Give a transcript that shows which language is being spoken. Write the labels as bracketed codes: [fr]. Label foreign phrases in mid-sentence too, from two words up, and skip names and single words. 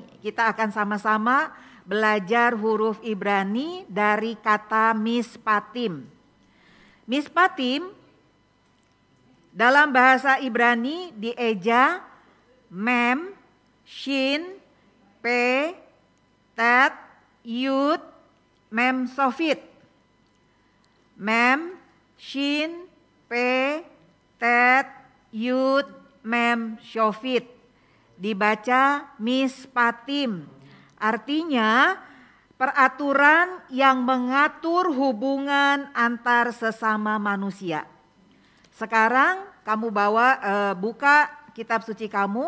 [id] Kita akan sama-sama belajar huruf Ibrani dari kata mispatim. Mispatim dalam bahasa Ibrani dieja [he] מם, שין, פא, טית, יוד, מם סופית. מם, שין, פא, טית, יוד, מם, סופית. [id] Dibaca mispatim. Artinya peraturan yang mengatur hubungan antar sesama manusia. Sekarang kamu buka kitab suci kamu.